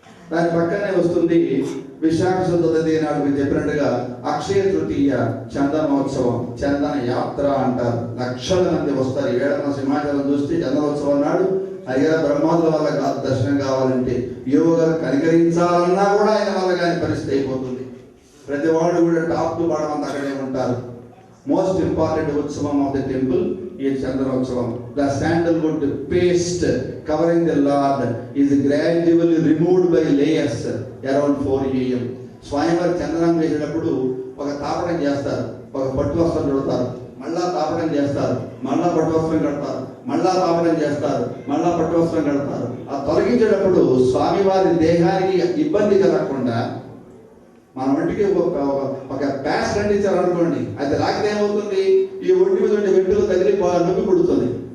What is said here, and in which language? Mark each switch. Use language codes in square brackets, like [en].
[te] దాని పక్కనే వస్తుంది విశాఖ శుద్ధి నాడు మీరు చెప్పినట్టుగా అక్షయ తృతీయ చందనోత్సవం, చందన యాత్ర అంటారు. లక్షల మంది వస్తారు. ఈవేళ సింహాచలం చూస్తే చందనోత్సవం నాడు అయ్యా బ్రహ్మాదుల వల్ల దర్శనం కావాలంటే యోగా కనికరించాలన్నా కూడా ఆయన వల్ల కానీ పరిస్థితి అయిపోతుంది. ప్రతి వాడు కూడా టాప్ టు బాటం అంతా అక్కడే ఉంటారు. [en] Most important utsavam of the temple is Chandanotsavam. The sandalwood paste covering the Lord is gradually removed by layers around 4 AM. [te] స్వయంవర చందనం వేసేటప్పుడు ఒక తాపడం చేస్తారు, ఒక పట్టు వస్త్రం కడతారు, మళ్ళా తాపడం చేస్తారు, మళ్ళా పట్టు వస్త్రం కడతారు, మళ్ళా తాపడం చేస్తారు, మళ్ళా పట్టు వస్త్రం కడతారు. ఆ తొలగించేటప్పుడు స్వామివారి దేహానికి ఇబ్బంది కలగకుండా మన ఒంటికి ఒక ప్యాస్ కండిచారు అనుకోండి, అది రాకపోతే ఏమవుతుంది, ఈ ఒంటి మీద ఉండే వెంట్రులు తగిలి నొప్పి పుడుతుంది.